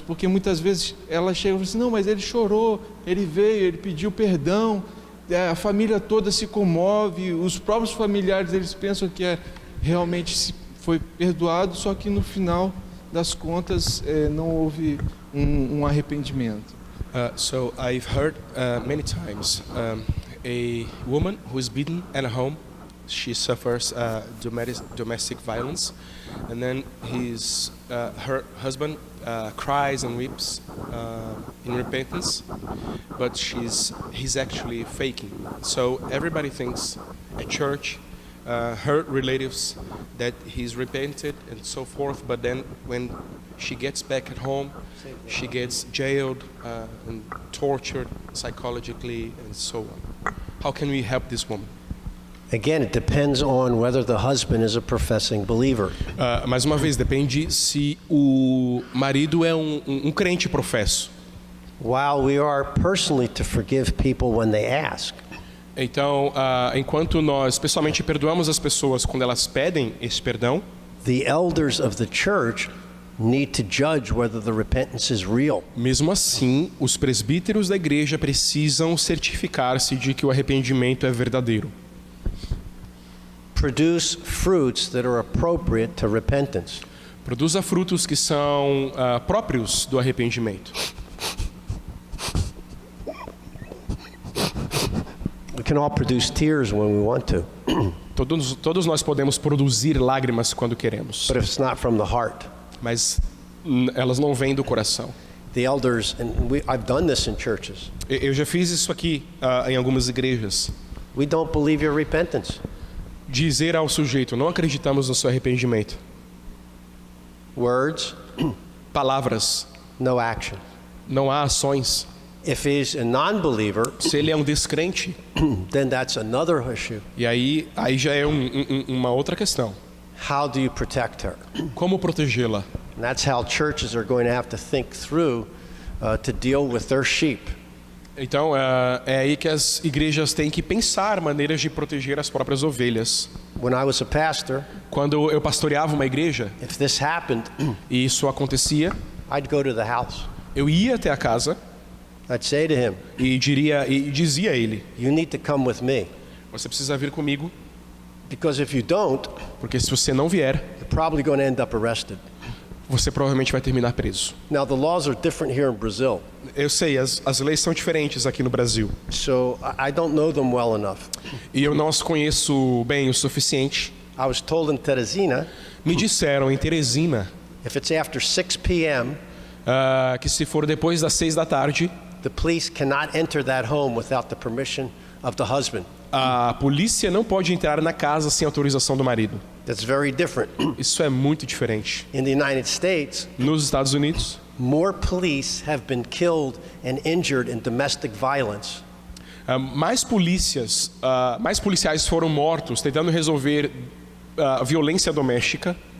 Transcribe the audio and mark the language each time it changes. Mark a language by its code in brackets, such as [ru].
[pt] Porque muitas vezes ela chega e fala assim, não, mas ele chorou, ele veio, ele pediu perdão, a família toda se comove, os próprios familiares eles pensam que realmente foi perdoado, só que no final das contas não houve um arrependimento. [en] So I've heard many times a woman who is beaten at home, she suffers domestic violence, and then her husband cries and weeps in repentance, but he's actually faking. So everybody thinks at church, her relatives, that he's repented and so forth, but then when she gets back at home, she gets jailed and tortured psychologically and so on. How can we help this woman? Again, it depends on whether the husband is a professing believer. [pt] Mais uma vez, depende se o marido é um crente professo. [en] While we are personally to forgive people when they ask, [pt] Então, enquanto nós pessoalmente perdoamos as pessoas quando elas pedem esse perdão, [en] the elders of the church need to judge whether the repentance is real. [pt] mesmo assim, os presbíteros da igreja precisam certificar-se de que o arrependimento é verdadeiro. [en] Produce fruits that are appropriate to repentance. [pt] Produza frutos que são próprios do arrependimento. [en] We can all produce tears when we want to, [pt] Todos nós podemos produzir lágrimas quando queremos, [en] but if it's not from the heart, [pt] mas elas não vêm do coração. [en] the elders, and I've done this in churches, [pt] Eu já fiz isso aqui em algumas igrejas. [en] we don't believe your repentance. [pt] Dizer ao sujeito, não acreditamos no seu arrependimento. [en] Words, [pt] Palavras, [en] no action. [pt] não há ações. [en] If he's a non-believer, [pt] Se ele é um descrente, [en] then that's another issue. [pt] e aí já é uma outra questão. [en] How do you protect her? [pt] Como protegê-la? [en] And that's how churches are going to have to think through to deal with their sheep. [pt] Então, é aí que as igrejas têm que pensar maneiras de proteger as próprias ovelhas. [en] when I was a pastor, [pt] Quando eu pastoreava uma igreja [en] if this happened, [pt] e isso acontecia, [en] I'd go to the house. [pt] eu ia até a casa [en] I'd say to him, [pt] e dizia a ele: [en] you need to come with me. [pt] você precisa vir comigo, [en] Because if you don't, [pt] porque se você não vier, [en] you're probably going to end up arrested. [pt] você provavelmente vai terminar preso. [en] Now, the laws are different here in Brazil, [pt] Eu sei, as leis são diferentes aqui no Brasil. [en] so I don't know them well enough. [pt] E eu não as conheço bem o suficiente. [en] I was told in Teresina, [pt] Me disseram em Teresina [en] if it's after 6 p.m., [pt] que se for depois das 6 da tarde, [en] the police cannot enter that home without the permission of the husband. [pt] a polícia não pode entrar na casa sem autorização do marido. [en] That's very different. [pt] Isso é muito diferente. [en] In the United States, [pt] Nos Estados Unidos, [en] more police have been killed and injured in domestic violence [pt] mais policiais foram mortos tentando resolver violência doméstica.